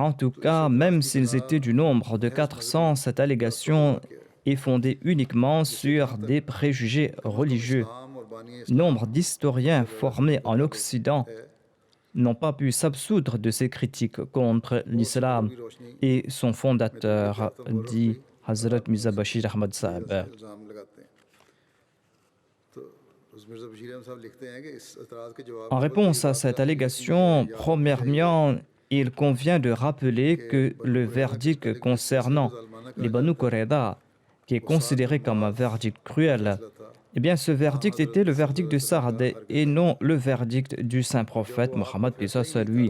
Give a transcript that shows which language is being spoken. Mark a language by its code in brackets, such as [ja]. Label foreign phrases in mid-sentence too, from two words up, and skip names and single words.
[fr] En tout cas, même s'ils étaient du nombre de 400, cette allégation est fondée uniquement sur des préjugés religieux. Nombre d'historiens formés en Occident n'ont pas pu s'absoudre de ces critiques contre l'islam et son fondateur, dit Hazrat Mirza Bashir Ahmad Sahib. [ur] الزام لگاتے ہیں. تو اس مرزا بشیر احمد صاحب لکھتے ہیں کہ اس اعتراض کے جواب [fr] En réponse à cette allégation, premièrement, il convient de rappeler que le verdict concernant les Banu Qurayza, qui est considéré comme un verdict cruel, eh bien ce verdict était le verdict de Sa'd et non le verdict du saint prophète Mohammed paix soit lui.